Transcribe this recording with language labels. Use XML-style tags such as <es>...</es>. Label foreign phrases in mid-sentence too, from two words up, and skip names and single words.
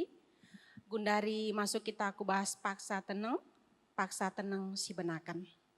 <btx>Gundari masuk kita aku bahas paksa tenang si benakan.</btx>